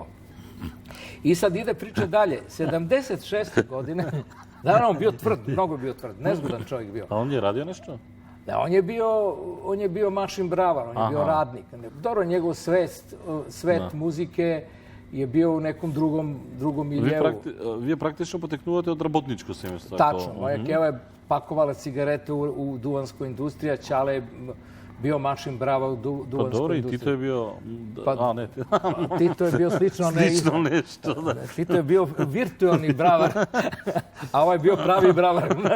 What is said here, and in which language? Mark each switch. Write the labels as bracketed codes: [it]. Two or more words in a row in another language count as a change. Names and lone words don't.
[sr] I sad ide priča dalje. 76. godine, naravno, on bio tvrd, mnogo bio tvrd, nezgodan čovjek bio. A on je radio nešto? Da, on je bio mašin bravar, on je bio radnik. Dobro, njegov svet muzike je bio u nekom drugom miljeu. [mk] Вие практично потекнувате од работничко семејство. [sr] Tačno, moja keva je pakovala cigarete u duvanskoj industriji, a Ćale je bio mašin brava u duvanskoj Dobro, i industriji. Tito je bio... ne. Tito je bio slično nešto, da. Tito je bio virtualni bravar, a ovaj je bio pravi bravar.